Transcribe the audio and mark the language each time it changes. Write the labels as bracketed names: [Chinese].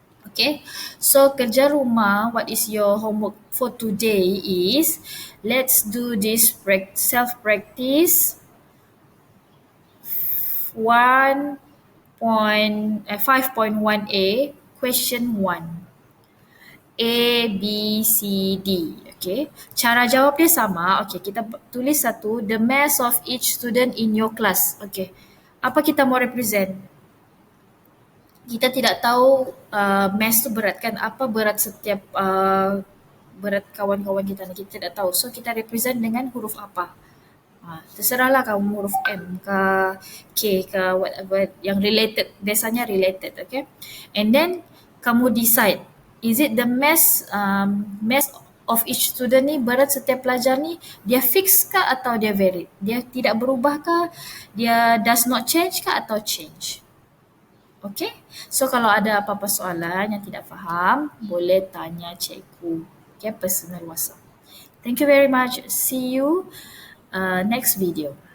[English] Okay, so [Malay] kerja rumah, [English] what is your homework for today is, let's do this self-practice 5.1a, question 1. [Malay] A, B, C, D. Okay. Cara jawab dia sama. Okay, kita tulis satu. [English] The mass of each student in your class. [Malay] Okay. Apa kita mau represent? Kita tidak tahu mass tu berat kan. Apa berat setiap berat kawan-kawan kita ni. Kita tidak tahu. So, kita represent dengan huruf apa. Terserahlah kamu huruf M ke K ke whatever yang related. Biasanya related. Okay. And then, kamu decide. [English] Is it the mass of each student [Malay] ni, berat setiap pelajar ni, dia fix ke atau dia varied? Dia tidak berubah ke? Dia [English] does not change [Malay] ke atau change? Okay, so kalau ada apa-apa soalan yang tidak faham, boleh tanya cikgu. [English] Okay, personal WhatsApp. Thank you very much. See you next video.